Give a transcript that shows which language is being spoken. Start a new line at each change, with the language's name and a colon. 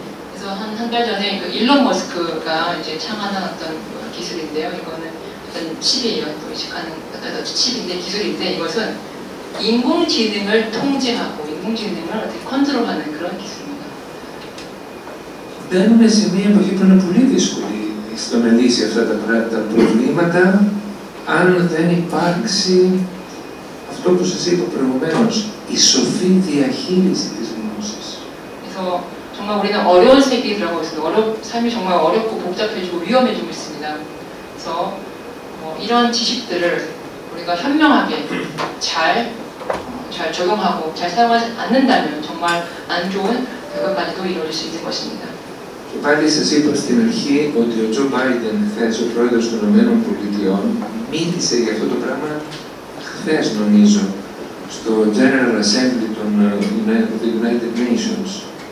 Korean: 그래서 한 달 전에 그 일론 머스크가 이제 창안한 어떤 기술인데요. 이거는 어떤 칩이에요. 또 의식하는 어떤 칩인데 기술인데 이것은 인공지능을 통제하고 인공지능을 어떻게 컨트롤하는 그런 기술입니다.
Greek: Μπαίνουμε σε μια εποχή που είναι πολύ δύσκολη στο να λύσει αυτά τα προβλήματα αν δεν υπάρξει αυτό που σας είπα προηγουμένως, η σοφή διαχείριση της γνώσης.
Korean: 그래서 정말 우리는 어려운 세계에 들어가고 있습니다. 삶이 정말 어렵고 복잡해지고 위험해지고 있습니다. 그래서 이런 지식들을 우리가 현명하게 잘 적용하고 잘 사용하지 않는다면 정말 안 좋은 결과까지도 이루어질 수 있는 것입니다.
Greek: Και πάλι σας είπα στην αρχή ότι ο Τζο Μπάιντεν, χθες ο πρόεδρος των ΗΠΑ, μίλησε για αυτό το πράγμα χθες νομίζω, στο General Assembly των United Nations.